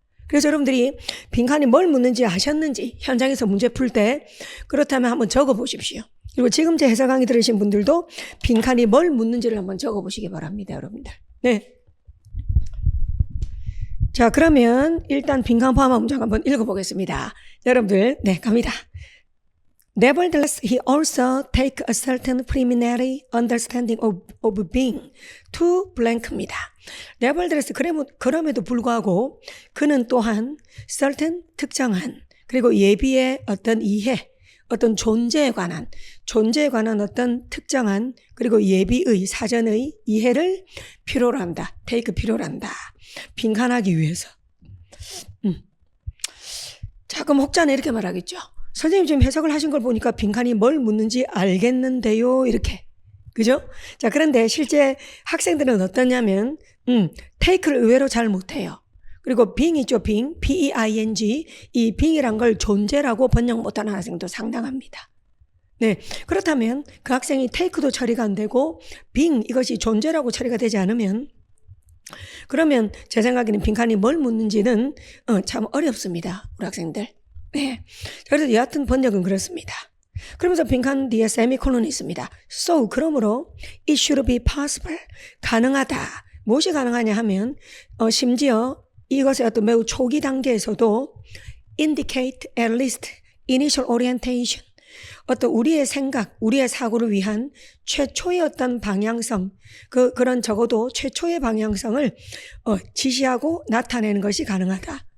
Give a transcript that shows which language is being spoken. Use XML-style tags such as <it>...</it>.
<ko>그래서 여러분들이 빈칸이 뭘 묻는지 아셨는지 현장에서 문제 풀 때 그렇다면 한번 적어 보십시오. 그리고 지금 제 해설 강의 들으신 분들도 빈칸이 뭘 묻는지를 한번 적어 보시기 바랍니다, 여러분들. 네. 자, 그러면 일단 빈칸 포함한 문장 한번 읽어보겠습니다. 여러분들, 네, 갑니다.</ko> <en>Nevertheless, he also take a certain preliminary understanding of being to blank입니다.</en> <ko>Nevertheless, 그럼에도 불구하고 그는 또한 certain 특정한 그리고 예비의 어떤 이해 어떤 존재에 관한 어떤 특정한 그리고 예비의 사전의 이해를 필요로 한다. take 필요로 한다. 빈칸하기 위해서. 자, 그럼 혹자는 이렇게 말하겠죠. 선생님 지금 해석을 하신 걸 보니까 빈칸이 뭘 묻는지 알겠는데요. 이렇게. 그죠? 자, 그런데 실제 학생들은 어떠냐면 take를 의외로 잘 못해요. 그리고 being 있죠, being, B-E-I-N-G. 이 being이란 걸 존재라고 번역 못하는 학생도 상당합니다. 네, 그렇다면 그 학생이 take도 처리가 안 되고 being 이것이 존재라고 처리가 되지 않으면 그러면 제 생각에는 빈칸이 뭘 묻는지는 참 어렵습니다, 우리 학생들. 네, 그래서 여하튼 번역은 그렇습니다. 그러면서 빈칸 뒤에 세미콜론이 있습니다.</ko> <en>So,</en> <ko>그러므로</ko> <en>it should be possible.</en> <ko>가능하다. 무엇이 가능하냐 하면 심지어 이것의 어떤 매우 초기 단계에서도</ko> <en>indicate at least initial orientation.</en> <ko>어떤 우리의 생각, 우리의 사고를 위한 최초의 어떤 방향성, 그런 적어도 최초의 방향성을 지시하고 나타내는 것이 가능하다.</ko>